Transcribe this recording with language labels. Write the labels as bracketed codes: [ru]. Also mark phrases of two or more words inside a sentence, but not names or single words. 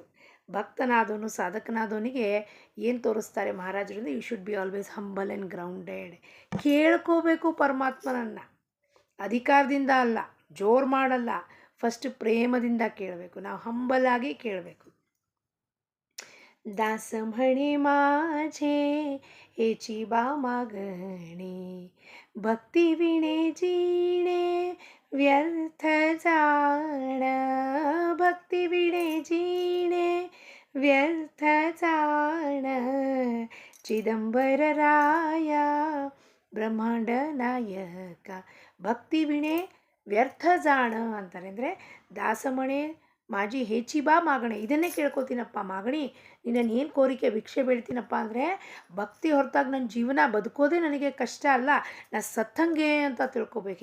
[kn] ಭಕ್ತನಾದವನು, ಸಾಧಕನಾದವನಿಗೆ ಏನು ತೋರಿಸ್ತಾರೆ ಮಹಾರಾಜರು ಅಂದರೆ, [en] you should be always humble and grounded. [kn] ಕೇಳ್ಕೋಬೇಕು ಪರಮಾತ್ಮನನ್ನು, ಅಧಿಕಾರದಿಂದ ಅಲ್ಲ, ಜೋರು ಮಾಡಲ್ಲ, ಫಸ್ಟ್ ಪ್ರೇಮದಿಂದ ಕೇಳಬೇಕು. ನಾವು ಹಂಬಲಾಗಿ ಕೇಳಬೇಕು. [mr] दास म्हणे माझे हेची बा मागणे, भक्ती विणे जीणे व्यर्थ जाण, भक्ती विणे जीणे व्यर्थ जाण [kn] ಚಿದಂಬರರಾಯ ಬ್ರಹ್ಮಾಂಡ ನಾಯಕ. [mr] भक्ती विणे व्यर्थ जाण ಅಂತಾರೆ. [kn] ಅಂದರೆ [mr] दास म्हणे माझे हेची बा मागणे, [kn] ಇದನ್ನೇ ಕೇಳ್ಕೊತೀನಪ್ಪ ಮಾಗಣಿ, ನಿನ್ನನ್ನು ಏನು ಕೋರಿಕೆ ಭಿಕ್ಷೆ ಬೇಡ್ತೀನಪ್ಪ ಅಂದರೆ ಭಕ್ತಿ ಹೊರತಾಗಿ ನನ್ನ ಜೀವನ ಬದುಕೋದೇ ನನಗೆ ಕಷ್ಟ ಅಲ್ಲ, ನಾ ಸತ್ತಂಗೆ ಅಂತ ತಿಳ್ಕೊಬೇಕು.